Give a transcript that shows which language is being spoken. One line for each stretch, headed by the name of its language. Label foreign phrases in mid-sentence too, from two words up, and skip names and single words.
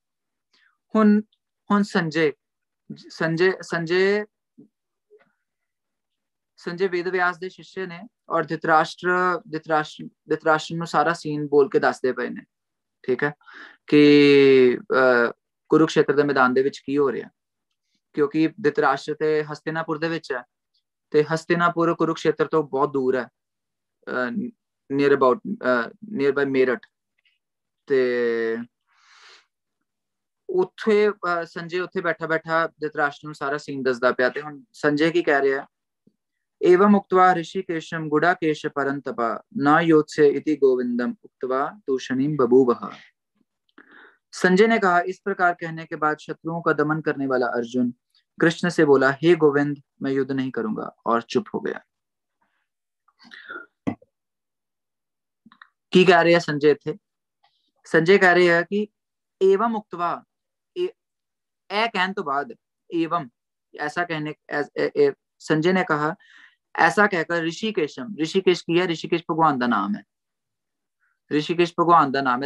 Punjabi: ਹੁਣ ਸੰਜੇ ਵੇਦ ਵਿਆਸ ਦੇ ਸ਼ਿਸ਼ਯ ਨੇ ਔਰ ਧਿਤਰਾਸ਼ਟਰ ਨੂੰ ਸਾਰਾ ਸੀਨ ਬੋਲ ਕੇ ਦੱਸਦੇ ਪਏ ਨੇ, ਠੀਕ ਹੈ, ਕਿ ਕੁਰੂਕਸ਼ੇਤਰ ਦੇ ਮੈਦਾਨ ਦੇ ਵਿੱਚ ਕੀ ਹੋ ਰਿਹਾ, ਕਿਉਂਕਿ ਧਿਤਰਾਸ਼ਟਰ ਤੇ ਹਸਤਿਨਾਪੁਰ ਦੇ ਵਿੱਚ ਹੈ ਤੇ ਹਸਤਿਨਾਪੁਰ ਕੁਰੂਕਸ਼ੇਤਰ ਤੋਂ ਬਹੁਤ ਦੂਰ ਹੈ,
English: near by
Punjabi: ਮੇਰਠ। ਤੇ ਉੱਥੇ ਸੰਜੇ ਉੱਥੇ ਬੈਠਾ ਧਿਤਰਾਸ਼ਟਰ ਨੂੰ ਸਾਰਾ ਸੀਨ ਦੱਸਦਾ ਪਿਆ। ਤੇ ਹੁਣ ਸੰਜੇ ਕੀ ਕਹਿ ਰਿਹਾ,
Sanskrit: एवं उक्त्वा ऋषिकेशं गुडाकेश परंतपा न योत्स्य इति गोविंदम उक्त्वा तूषणीम बभूवः।
Hindi: संजय ने कहा, इस प्रकार कहने के बाद शत्रुओं का दमन करने वाला अर्जुन कृष्ण से बोला, हे गोविंद, मैं युद्ध नहीं करूंगा, और चुप हो गया। की कह रहे हैं संजय थे? संजय कह रहे हैं कि एवं उक्त्वा, कहने तो बाद एवं ऐसा कहने, संजय ने कहा ऐसा कहकर ऋषिकेशम, ऋषिकेश की है, ऋषिकेश भगवान का नाम है, ऋषिकेश भगवान का नाम है।